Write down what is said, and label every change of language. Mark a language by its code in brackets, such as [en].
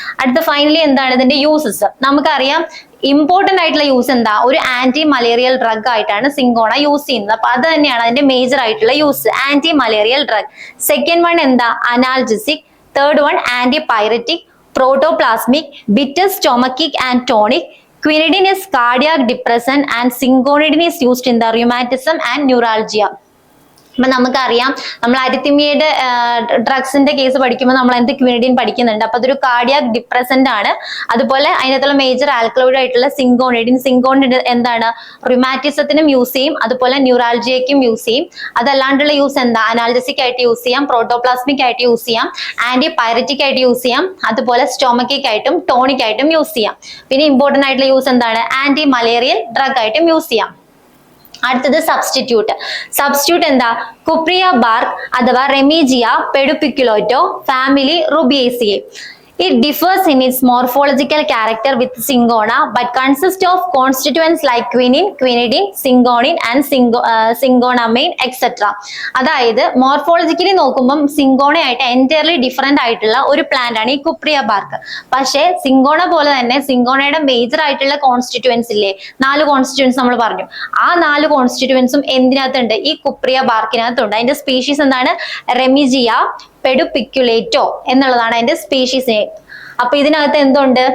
[ml] അടുത്ത ഫൈനലി എന്താണ് ഇതിന്റെ യൂസസ്? നമുക്കറിയാം ഇമ്പോർട്ടന്റ് ആയിട്ടുള്ള യൂസ് എന്താ? ഒരു ആന്റി മലേറിയൽ ഡ്രഗ് ആയിട്ടാണ് സിങ്കോണ യൂസ് ചെയ്യുന്നത്. അപ്പൊ അത് തന്നെയാണ് അതിന്റെ മേജർ ആയിട്ടുള്ള use, anti malarial drug. Second one എന്താ? Analgesic. [en] Third one antipyretic, protoplasmic, bitter stomachic and tonic. Quinidine is cardiac depressant and cingonidine is used in the rheumatism and neuralgia. [ml] അപ്പൊ നമുക്കറിയാം നമ്മൾ അരിത്തിമിയയുടെ ഡ്രഗ്സിന്റെ കേസ് പഠിക്കുമ്പോൾ നമ്മൾ എന്ത് ക്വിനിഡിൻ പഠിക്കുന്നുണ്ട്. അപ്പൊ അതൊരു കാർഡിയാക് ഡിപ്രസന്റ് ആണ്. അതുപോലെ അതിനകത്തുള്ള മേജർ ആൽക്കലോയിഡ് ആയിട്ടുള്ള സിങ്കോണിഡിൻ എന്താണ്? റുമാറ്റിസത്തിനും യൂസ് ചെയ്യും, അതുപോലെ ന്യൂറാൾജിയക്കും യൂസ് ചെയ്യും. അതല്ലാണ്ടുള്ള യൂസ് എന്താ? അനാൽജസിക് ആയിട്ട് യൂസ് ചെയ്യാം, പ്രോട്ടോപ്ലാസ്മിക് ആയിട്ട് യൂസ് ചെയ്യാം, ആന്റിപൈററ്റിക് ആയിട്ട് യൂസ് ചെയ്യാം, അതുപോലെ സ്റ്റൊമക്കിക് ആയിട്ടും ടോണിക് ആയിട്ടും യൂസ് ചെയ്യാം. പിന്നെ ഇമ്പോർട്ടന്റ് ആയിട്ടുള്ള യൂസ് എന്താണ്? ആന്റി മലേറിയൽ ഡ്രഗ് ആയിട്ടും യൂസ് ചെയ്യാം. അടുത്തത് സബ്സ്റ്റിറ്റ്യൂട്ട് എന്താ? കുപ്രിയ ബാർക്ക് അഥവാ റെമീജിയ പെഡുപിക്കുലോറ്റോ family റുബിയേസിയെ. [en] It differs in its morphological character with Syngona, but consists of constituents like quinine, quinidine, syngonine and syngonamine, etc. [ml] അതായത് മോർഫോളജിക്കലി നോക്കുമ്പോൾ സിങ്കോണ ആയിട്ട് എൻറ്റയർലി ഡിഫറെന്റ് ആയിട്ടുള്ള ഒരു പ്ലാന്റ് ആണ് ഈ കുപ്രിയ ബാർക്ക്. പക്ഷേ സിങ്കോണ പോലെ തന്നെ സിങ്കോണയുടെ മേജർ ആയിട്ടുള്ള കോൺസ്റ്റിറ്റ്യുവൻസ് ഇല്ലേ? 4 കോൺസ്റ്റിറ്റ്യുവൻസ് നമ്മൾ പറഞ്ഞു. ആ 4 കോൺസ്റ്റിറ്റ്യുവൻസും എന്തിനകത്തുണ്ട്? ഈ കുപ്രിയ ബാർക്കിനകത്തുണ്ട്. അതിന്റെ സ്പീഷീസ് എന്താണ്? റെമിജിയ പെഡുപിക്കുലേറ്റോ എന്നുള്ളതാണ് അതിന്റെ സ്പീഷീസ് നെയിം. അപ്പൊ ഇതിനകത്ത് എന്തുണ്ട്?